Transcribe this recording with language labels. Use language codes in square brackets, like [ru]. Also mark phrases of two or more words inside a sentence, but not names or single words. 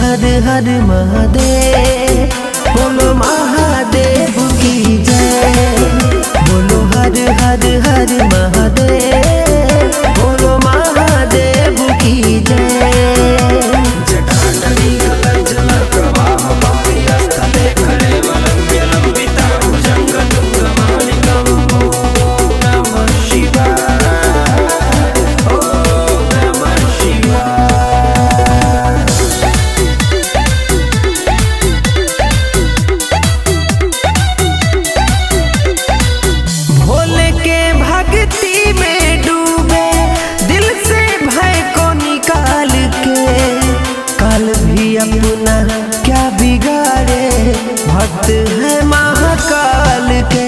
[hi] हर महादेव, बोलो महादेव की जय। बोलो हर हर हर महादेव, बोलो महादेव की जय। [sa] जटाटवी कलंचल प्रवाह पाविया स्थले खरे वलंब्य लंबिता भुजंग तुंगमालिकम्। ओम नमः शिवाय, ओम नमः शिवाय। [hi] भोले के भक्ति में डूबे दिल से भय को निकाल के, काल भी अपना क्या बिगाड़े, भक्त है महाकाल के।